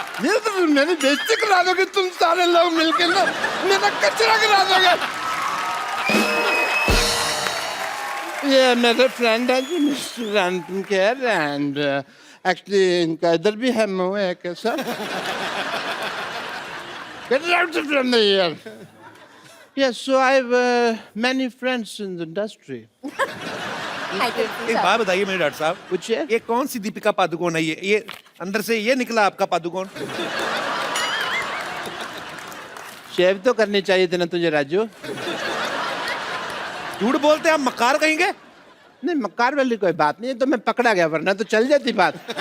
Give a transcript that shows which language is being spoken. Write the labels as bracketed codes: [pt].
[hi] ये तो मेरी बेइज्जती करा दोगे तुम सारे लोग मिलके ना, मेरा कचरा करा दोगे। ये मेरे फ्रेंड है जी mister Anupam Kher, and actually इनका इधर भी है मुंह है कैसा। [en] Get out from here. Yes, so I have many friends in the industry. I can see, [hi] एक [en] sir. [hi] बात बताइए मेरे डॉक्टर साहब, पूछिए। ये कौन सी दीपिका पादुकोण है? ये अंदर से ये निकला आपका पादुकोण? शेव तो करनी चाहिए थी ना तुझे राजू। झूठ बोलते हैं आप, मक्कार कहेंगे? नहीं, मक्कार वाली कोई बात नहीं है, तो मैं पकड़ा गया, वरना तो चल जाती बात।